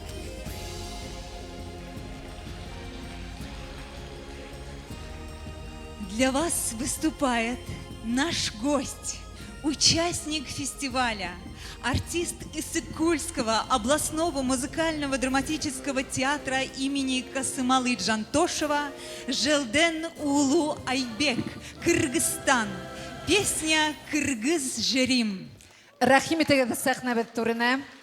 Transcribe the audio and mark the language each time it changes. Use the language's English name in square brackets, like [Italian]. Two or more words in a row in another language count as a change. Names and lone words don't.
[Russian] Для вас выступает наш гость, участник фестиваля, артист Иссык-Кульского областного музыкального драматического театра имени Касымалы Джантошева Желден Улу Айбек, Кыргызстан. Песня «Кыргыз жерим». [Tatar] Рахим итегез сәхнәбез турына.